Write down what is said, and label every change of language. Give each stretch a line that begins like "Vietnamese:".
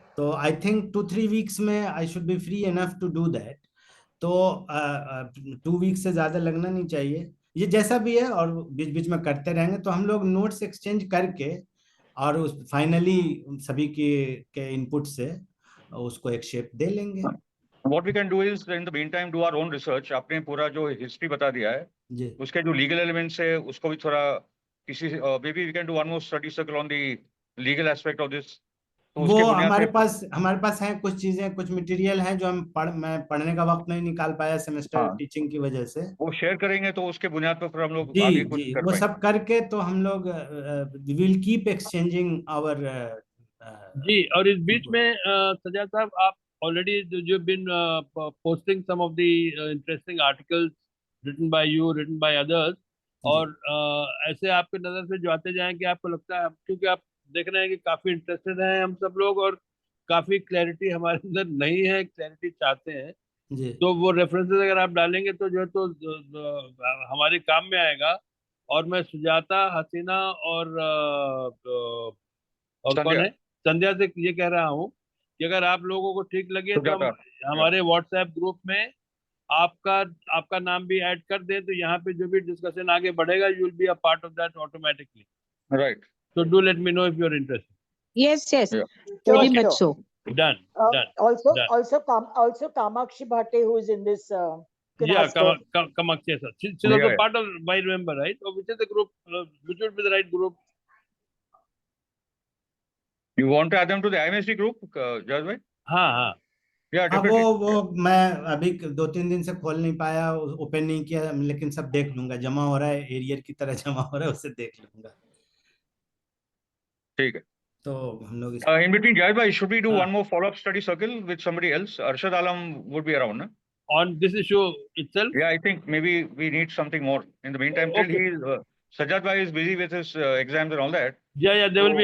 English: तो I think 2-3 weeks में I should be free enough to do that.
Hindi: तो 2 week से ज्यादा लगना नहीं चाहिए। ये जैसा भी है, और बीच बीच में करते रहेंगे, तो हम लोग नोट्स एक्सचेंज करके और उस फाइनली सभी के इनपुट से उसको एक शेप दे लेंगे।
English: What we can do is in the meantime do our own research.
Hindi: आपने पूरा जो हिस्ट्री बता दिया है, जी उसके जो लीगल एलिमेंट्स है उसको भी थोड़ा किसी
English: maybe we can do one more study circle on the legal aspect of this.
Hindi: तो वो उसके बुनियाद पे हमारे पास है कुछ चीजें, कुछ मटेरियल है जो मैं पढ़ने का वक्त नहीं निकाल पाया सेमेस्टर हाँ टीचिंग की वजह से। वो शेयर करेंगे तो उसके बुनियाद पर फिर हम लोग जी आगे जी, कुछ कर वो पाएंगे। सब करके तो हम लोग
English: Will keep exchanging our.
Hindi: जी। और इस बीच में सज्जाद साहब, आप
English: Already जो been posting some of the interesting articles written by you, written by others.
Hindi: और ऐसे आपके नजर से जो आते जाएं कि आपको लगता है, क्योंकि आप देख रहे हैं कि काफी इंटरेस्टेड हैं हम सब लोग और काफी क्लैरिटी हमारे अंदर नहीं है, क्लैरिटी चाहते हैं। जी तो वो रेफरेंसेस अगर आप डालेंगे तो जो है तो हमारे काम में आएगा। और मैं सुजाता, हसीना और कौन संध्या है, संध्या से ये कह रहा हूँ कि अगर आप लोगों को ठीक लगे तो हम सुजाता हमारे व्हाट्सएप ग्रुप में आपका आपका नाम भी ऐड कर दें, तो यहाँ पे जो भी डिस्कशन आगे बढ़ेगा,
English: You will be a part of that automatically. Right. So do let me know if you're interested. Yes, yes, Yeah. very Okay. much so. Done. Done. Done. Also Kamakshi Bhatte, who is in this. Can Yeah, ask her. Kamakshi sir. She's also Yeah. part of my member, right? Or which is the group? Which would be the right group? You want to add them to the IMSD group, Jaz bhai?
Hindi: हाँ हाँ
English: Yeah,
Hindi: हाँ,
English: definitely.
Hindi: वो मैं अभी 2-3 दिन से खोल नहीं पाया, ओपन नहीं किया, लेकिन सब देख लूंगा। जमा हो रहा है, एरियर की तरह जमा हो रहा है, उसे देख लूंगा। ठीक है। तो हम लोग
English: In between, Jaz bhai, should we do
Hindi: हाँ.
English: one more follow-up study circle with somebody else? Arshad Alam would be around, na? On this issue itself? Yeah, I think maybe we need something more. In the meantime, till Okay. Sajjad bhai is busy with his exams and all that. Yeah, there will be